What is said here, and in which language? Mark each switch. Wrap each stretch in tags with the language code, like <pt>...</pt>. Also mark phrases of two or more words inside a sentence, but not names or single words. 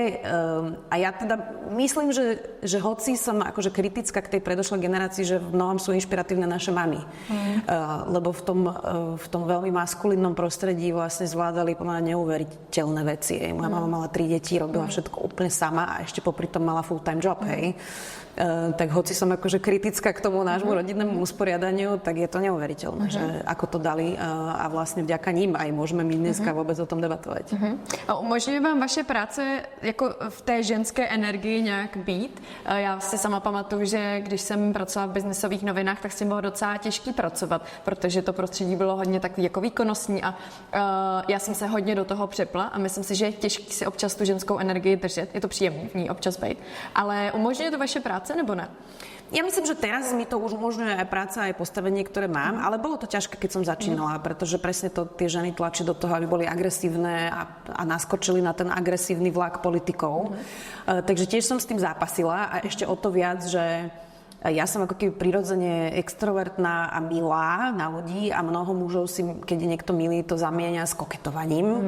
<sk>A ja teda myslím, že hoci som akože kritická k tej predošlej generácii, že v mnohom sú inšpiratívne naše mamy. Lebo v tom veľmi maskulínnom prostredí vlastne zvládali pomáhať neuveriteľné veci. Moja mama mala 3 deti, robila všetko úplne sama a ešte popri tom mala</sk> <en>full-time job,</en> <sk>hej. Tak hoci som akože kritická k tomu nášmu rodinnému usporiadaniu, tak je to neuveriteľné, že ako to dali a vlastne vďaka ním aj môžeme my dneska vôbec o tom debatovať.</sk> <cs>A umožňuje vám vaše práce jako v té ženské energii nějak být? Já si sama pamatuju, že když jsem pracovala v biznesových novinách, tak s tím bylo docela těžký pracovat, protože to prostředí bylo hodně takový jako výkonnostní a já jsem se hodně do toho přepla a myslím si, že je těžký si občas tu ženskou energii držet. Je to příjemný v ní občas být. Ale umožňuje to vaše práce nebo ne?</cs> <sk>Ja myslím, že teraz mi to už umožňuje aj práca, aj postavenie, ktoré mám, ale bolo to ťažké, keď som začínala, pretože presne to tie ženy tlačí do toho, aby boli agresívne a naskočili na ten agresívny vlak politikov. Takže tiež som s tým zápasila a ešte o to viac, že ja som ako keby prirodzene extrovertná a milá na ľudí a mnoho mužov si, keď je niekto milý, to zamieňa s koketovaním.</sk>